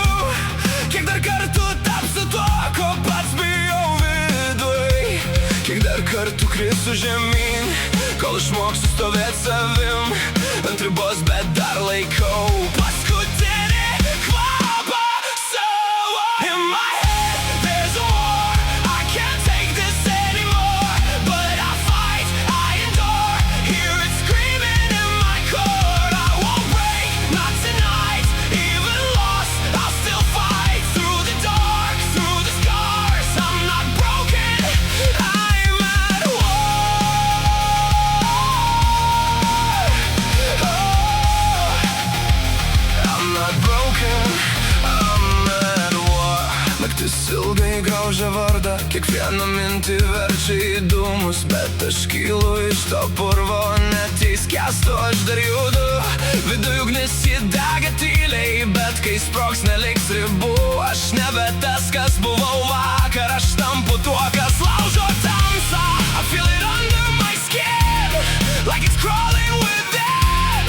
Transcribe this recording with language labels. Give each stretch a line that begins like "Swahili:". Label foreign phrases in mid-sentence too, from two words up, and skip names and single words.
Lithuanian: Kiek dar kartų tapsiu tuo, ko pats bijau viduj. Kiek dar kartų krisiu žemyn, kol išmoksiu stovėt savim ant ribos, bet dar laikau paskutinį kvapą savo.
English: In my head there's a war, I can't take this anymore, but I fight, I endure, hear it screaming in my core. I won't break, not tonight, even lost, I'll still fight through the dark, through the scars. I'm not broken, I'm at war.
Lithuanian: Naktis ilgai graužia vardą, kiekvieną mintį verčia į dūmus, bet aš kylu iš to purvo, net jei skęstu aš dar judu. Viduj ugnis įdega tyliai, bet kai sprogs neliks ribų. Aš nebe tas, kas buvau vakar, aš tampu tuo, kas laužo tamsą.
English: I feel it under my skin, like it's crawling within.